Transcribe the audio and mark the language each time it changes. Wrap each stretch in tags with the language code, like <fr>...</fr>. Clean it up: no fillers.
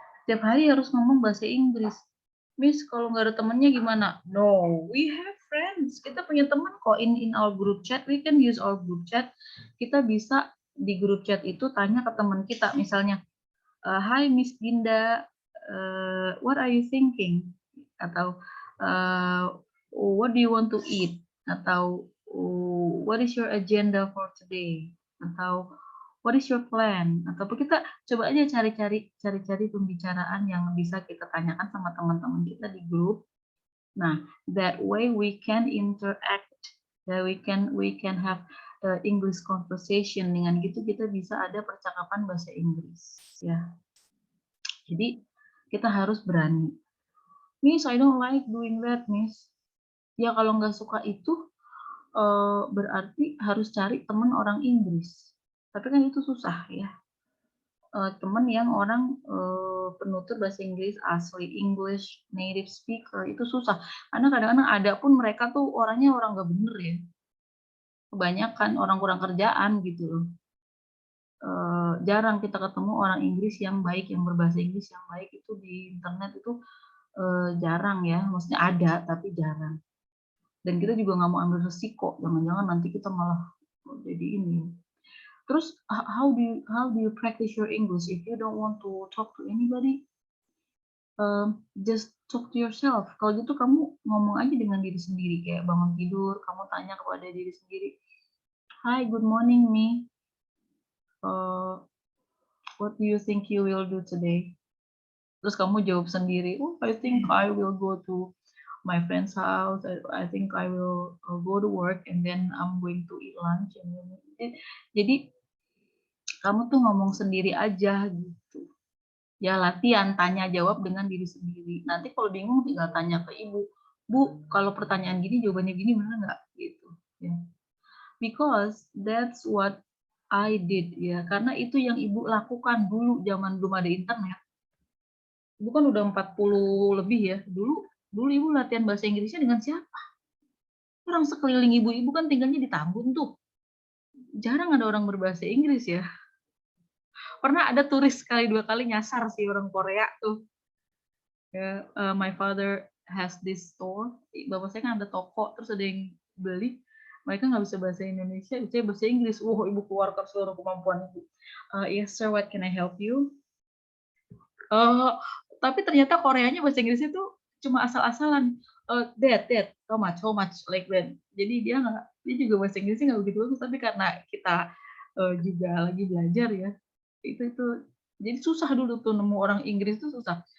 <id>Tiap hari harus ngomong bahasa Inggris. Miss, kalau nggak ada temennya gimana?</id> <en>No, we have friends.</en> <id>Kita punya teman kok</id> <en>in our group chat. We can use our group chat.</en> <id>Kita bisa di group chat itu tanya ke teman kita.</id> <en>Misalnya, Hi Miss Ginda, what are you thinking? Atau what do you want to eat? Atau what is your agenda for today?</en> <id>Atau</id> <en>what is your plan?</en> <id>Ataupun kita coba aja cari-cari pembicaraan yang bisa kita tanyakan sama teman-teman kita di grup.</id> <en>Nah, that way we can interact, that we can have English conversation.</en> <id>Dengan gitu kita bisa ada percakapan bahasa Inggris, ya. Jadi kita harus berani.</id> <en>Miss, I don't like doing that, Miss.</en> <id>Ya kalau nggak suka itu berarti harus cari teman orang Inggris. Tapi kan itu susah ya. Teman yang orang penutur bahasa Inggris asli, English native speaker, itu susah. Karena kadang-kadang ada pun mereka tuh orangnya orang nggak bener ya. Kebanyakan orang kurang kerjaan gitu loh. Jarang kita ketemu orang Inggris yang baik, yang berbahasa Inggris yang baik itu di internet itu jarang ya. Maksudnya ada tapi jarang. Dan kita juga nggak mau ambil resiko, jangan-jangan nanti kita malah jadi ini.</id> <en>Terus how do you practice your English if you don't want to talk to anybody? Just talk to yourself.</en> <id>Kalau gitu kamu ngomong aja dengan diri sendiri, kayak bangun tidur, kamu tanya kepada diri sendiri.</id> <en>Hi, good morning, me. What do you think you will do today?</en> <id>Terus kamu jawab sendiri.</id> <en>Oh, I think I will go to my friend's house. I think I will go to work and then I'm going to eat lunch.</en> <id>Jadi kamu tuh ngomong sendiri aja gitu. Ya latihan tanya jawab dengan diri sendiri. Nanti kalau bingung tinggal tanya ke ibu. Bu, kalau pertanyaan gini jawabannya gini benar nggak? Gitu. Ya.</id> <en>Because that's what I did ya.</en> <id>Karena itu yang ibu lakukan dulu zaman belum ada internet. Ibu kan udah 40 lebih ya. Dulu ibu latihan bahasa Inggrisnya dengan siapa? Orang sekeliling ibu-ibu kan tinggalnya di Tambun tuh. Jarang ada orang berbahasa Inggris ya. Pernah ada turis sekali dua kali nyasar sih orang Korea tuh.</id> <en>My father has this store.</en> <id>Bapak saya kan ada toko, terus ada yang beli. Mereka nggak bisa bahasa Indonesia, bisa bahasa Inggris. Ibu keluarkan seluruh kemampuan ibu.</id> <en>Yes sir, what can I help you?</en> <id>Tapi ternyata Koreanya bahasa Inggris itu cuma asal-asalan.</id> <en>That, how much, like that.</en> <id>Jadi dia juga bahasa Inggrisnya nggak begitu bagus, tapi karena kita juga lagi belajar ya, itu jadi susah dulu tuh nemu orang Inggris itu susah.</id>